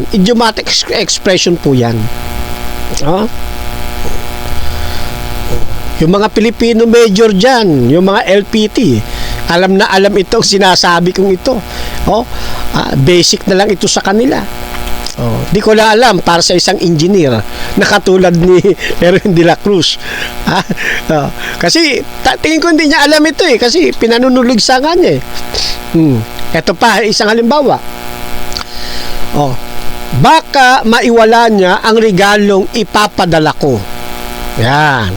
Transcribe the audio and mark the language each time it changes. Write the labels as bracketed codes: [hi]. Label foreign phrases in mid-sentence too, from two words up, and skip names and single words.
[en] Idiomatic expression [tl] po yan. Yung mga Pilipino major dyan, yung mga LPT, alam na alam itong sinasabi kong ito. Basic na lang ito sa kanila. Di ko lang alam para sa isang engineer na katulad ni Erwin de la Cruz. Kasi tingin ko hindi niya alam ito kasi pinanunulog sa kanya Ito pa, isang halimbawa. Baka maiwala niya ang regalong ipapadala ko. Yan.